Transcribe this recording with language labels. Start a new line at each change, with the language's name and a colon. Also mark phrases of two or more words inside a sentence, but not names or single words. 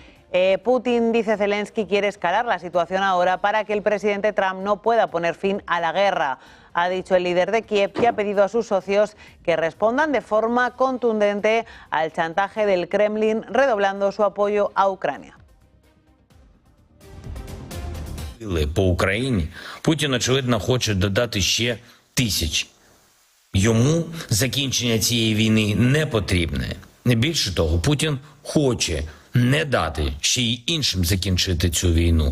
Spanish: Putin, dice Zelensky, quiere escalar la situación ahora para que el presidente Trump no pueda poner fin a la guerra. Ha dicho el líder de Kiev que ha pedido a sus socios que respondan de forma contundente al chantaje del Kremlin, redoblando su apoyo a Ucrania.
Ukrainian: По Україні Путін, очевидно, хоче додати ще тисячі. Йому закінчення цієї війни не потрібне. Більше того, Путін хоче не дати ще й іншим закінчити цю війну.